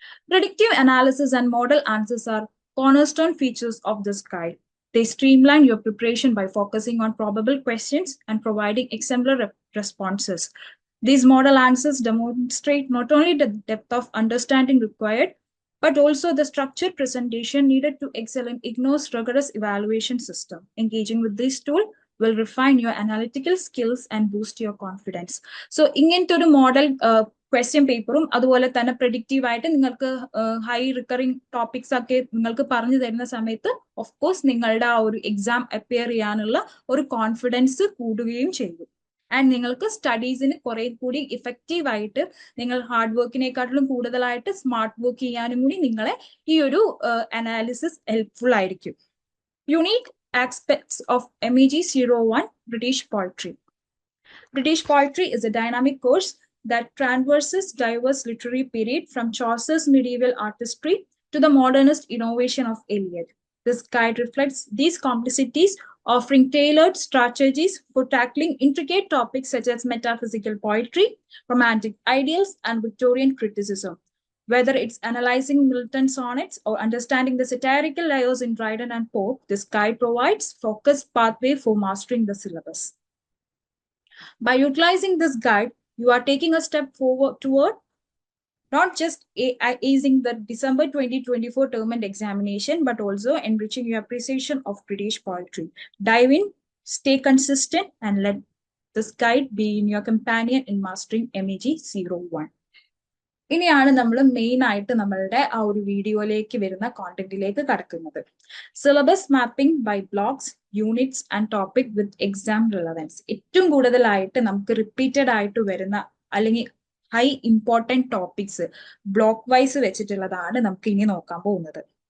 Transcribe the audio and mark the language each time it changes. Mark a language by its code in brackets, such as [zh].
[en] Predictive analysis and model answers are cornerstone features of this guide. They streamline your preparation by focusing on probable questions and providing exemplary responses. These model answers demonstrate not only the depth of understanding required, but also the structured presentation needed to excel in IGNOU's rigorous evaluation system. Engaging with this tool will refine your analytical skills and boost your confidence. [ml] So, ഇങ്ങനത്തെ ഒരു model question പേപ്പറും അതുപോലെ തന്നെ predictive ആയിട്ട് നിങ്ങൾക്ക് high recurring topics ഒക്കെ നിങ്ങൾക്ക് പറഞ്ഞു തരുന്ന സമയത്ത് ഓഫ് കോഴ്സ് നിങ്ങളുടെ ആ ഒരു എക്സാം അപ്പിയർ ചെയ്യാനുള്ള ഒരു കോൺഫിഡൻസ് കൂടുകയും ചെയ്യും. ആൻഡ് നിങ്ങൾക്ക് സ്റ്റഡീസിന് കുറെ കൂടി ഇഫക്റ്റീവ് ആയിട്ട് നിങ്ങൾ ഹാർഡ് വർക്കിനെക്കാട്ടിലും കൂടുതലായിട്ട് സ്മാർട്ട് വർക്ക് ചെയ്യാനും കൂടി നിങ്ങളെ ഈ ഒരു അനാലിസിസ് ഹെൽപ്ഫുൾ ആയിരിക്കും. [en] Unique aspects of MEG 01 British Poetry. British Poetry is a dynamic course that traverses diverse literary period from Chaucer's medieval artistry to the modernist innovation of Eliot. This guide reflects these complexities, offering tailored strategies for tackling intricate topics such as metaphysical poetry, romantic ideals, and Victorian criticism. Whether it's analyzing Milton's sonnets or understanding the satirical layers in Dryden and Pope, this guide provides focused pathway for mastering the syllabus. By utilizing this guide, you are taking a step forward toward not just acing the December 2024 term and examination, but also enriching your appreciation of British poetry. Dive in, stay consistent, and let this guide be in your companion in mastering MEG 01. [ml] ഇനിയാണ് നമ്മൾ main ആയിട്ട് നമ്മളുടെ ആ ഒരു വീഡിയോയിലേക്ക് വരുന്ന കോണ്ടന്റിലേക്ക് കടക്കുന്നത്. [en] Syllabus mapping by blocks, units and topic with exam relevance. [ml] ഏറ്റവും കൂടുതലായിട്ട് നമുക്ക് റിപ്പീറ്റഡ് ആയിട്ട് വരുന്ന അല്ലെങ്കിൽ high important topics block vice വെച്ചിട്ടുള്ളതാണ് നമുക്ക് ഇനി നോക്കാൻ പോകുന്നത്.